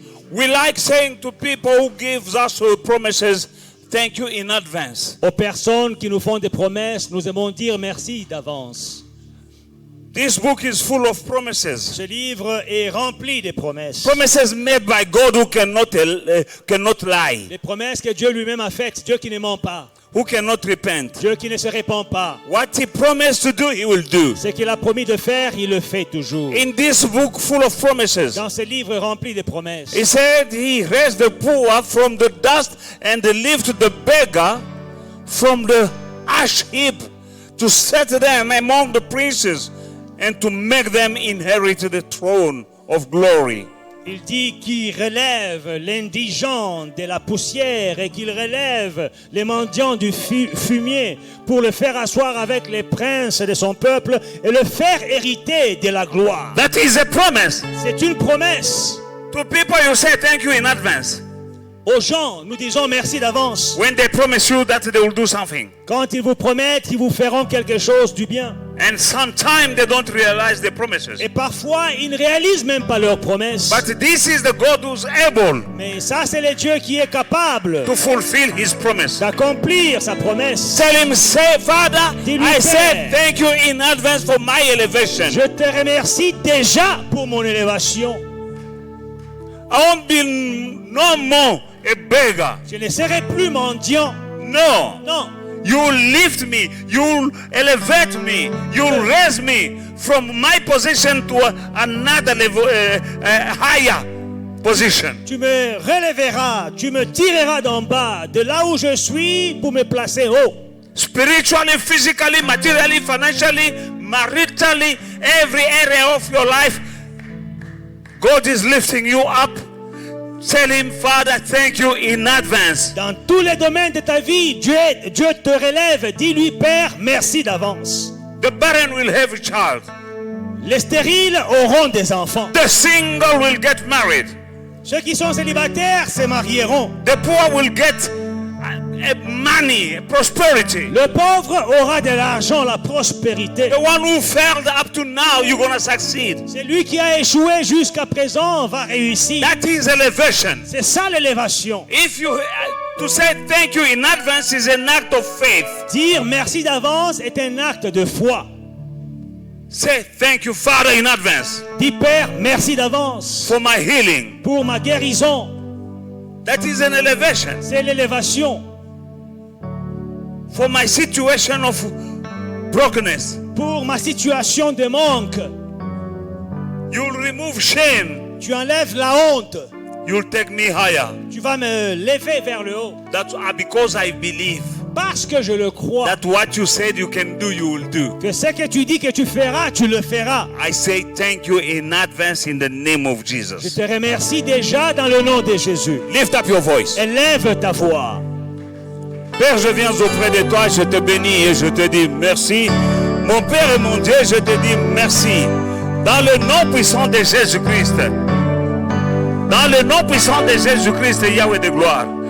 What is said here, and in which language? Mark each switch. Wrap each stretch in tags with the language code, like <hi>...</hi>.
<en>We like saying to people who give us promises, thank you in advance.</en> <fr>Aux personnes qui nous font des promesses, nous aimons dire merci d'avance.</fr> <en>This book is full of promises.</en> <fr>Ce livre est rempli de promesses.</fr> <en>Promises made by God who cannot lie.</en> <fr>Les promesses que Dieu lui-même a faites, Dieu qui ne ment pas,</fr> <en>Who cannot repent.</en> <fr>Dieu qui ne se répand pas.</fr> <en>What he promised to do, he will do.</en> <fr>Ce qu'il a promis de faire, il le fait toujours.</fr> <en>In this book full of promises,</en> <fr>Dans ce livre rempli de promesses,</fr> <en>he said he raised the poor from the dust and lifted the beggar from the ash heap to set them among the princes and to make them inherit the throne of glory.</en> <fr>il dit qu'il relève l'indigent de la poussière et qu'il relève les mendiants du fumier pour le faire asseoir avec les princes de son peuple et le faire hériter de la gloire.</fr> <en>That is a promise.</en> <fr>C'est une promesse.</fr> <en>To people you say thank you in advance.</en> <fr>Aux gens, nous disons merci d'avance.</fr> <en>When they promise you that they will do something.</en> <fr>Quand ils vous promettent qu'ils vous feront quelque chose du bien.</fr> <en>And sometimes they don't realize the promises.</en> <fr>Et parfois, ils ne réalisent même pas leurs promesses.</fr> <en>But this is the God who's able</en> <fr>Mais ça, c'est le Dieu qui est capable</fr> <en>to fulfill his promise.</en> <fr>d'accomplir sa promesse.</fr> <en>Tell him, say, Father,</en> <fr>Dis-lui,</fr> <en>I said thank you in advance for my elevation.</en> <fr>Je te remercie déjà pour mon élévation.</fr> <en>I won't be no more a beggar.</en> <fr>Je ne serai plus mendiant.</fr> <en>No.</en> <fr>Non.</fr> <en>You'll lift me. You'll elevate me. You'll raise me from my position to another level, higher position.</en> <fr>Tu me relèveras, tu me tireras d'en bas, de là où je suis, pour me placer haut.</fr> <en>Spiritually, physically, materially, financially, maritally, every area of your life, God is lifting you up Tell him, Father, thank you in advance.</en> <fr>Dans tous les domaines de ta vie, Dieu te relève. Dis-lui, Père, merci d'avance.</fr> <en>The barren will have a child.</en> <fr>Les stériles auront des enfants.</fr> <en>The single will get married.</en> <fr>Ceux qui sont célibataires se marieront.</fr> <en>The poor will get money, prosperity.</en> <fr>Le pauvre aura de l'argent, la prospérité.</fr> <en>The one who failed up to now, you're going to succeed.</en> <fr>Celui qui a échoué jusqu'à présent va réussir.</fr> <en>That is elevation.</en> <fr>C'est ça l'élévation.</fr> <en>If you to say thank you in advance is an act of faith.</en> <fr>Dire merci d'avance est un acte de foi.</fr> <en>Say thank you, Father, in advance</en> <fr>Dis, Père, merci d'avance</fr> <en>for my healing.</en> <fr>pour ma guérison.</fr> <en>That is an elevation.</en> <fr>C'est l'élévation.</fr> <en>For my situation of brokenness.</en> <fr>Pour ma situation de manque.</fr> <en>You'll remove shame.</en> <fr>Tu enlèves la honte.</fr> <en>You'll take me higher.</en> <fr>Tu vas me lever vers le haut.</fr> <en>That's because I believe</en> <fr>Parce que je le crois.</fr> <en>that what you said you can do, you will do.</en> <fr>Que ce que tu dis que tu feras, tu le feras.</fr> <en>I say thank you in advance in the name of</en> <fr>Je</fr> <en>Jesus.</en> <fr>te remercie déjà dans le nom de Jésus.</fr> <en>Lift up your voice.</en> <fr>Élève ta voix. Père, je viens auprès de toi, je te bénis et je te dis merci. Mon Père et mon Dieu, je te dis merci. Dans le nom puissant de Jésus-Christ. Dans le nom puissant de Jésus-Christ, Yahweh de gloire.</fr>